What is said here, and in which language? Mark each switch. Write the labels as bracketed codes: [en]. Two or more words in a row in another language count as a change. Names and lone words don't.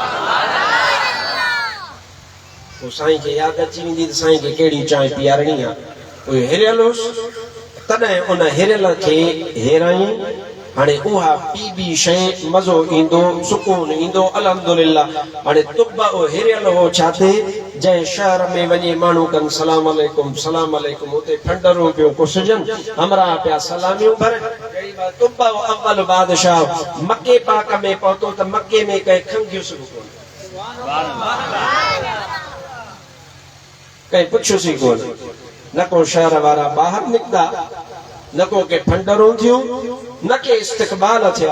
[sd] पोइ साईं खे यादि अची वेंदी त साईं खे कहिड़ी चांहि पीआरणी आहे। उहो हिरियल हुउसि तॾहिं उन हिरियल खे हेराई। हाणे उहा पी बि शइ मज़ो ईंदो सुकून ईंदो अल्हम्दुलिल्लाह। हाणे तुब हिरियल हो छा थिए जंहिं शहर में वञे माण्हू कनि [ar] سلام عليكم سلام عليكم [sd] उते फंडरूं पियो कुसजनि हमरा पिया सलामियूं भरनि। तुब अव्वल बादशाह मके पाक में पहुतो त मके में कंहिं खंघियुसि कोन कंहिं पुछियोसीं कोन न को शहर वारा ॿाहिरि निकिता न को के फंडरूं थियूं न के इस्तक़बाल थिया।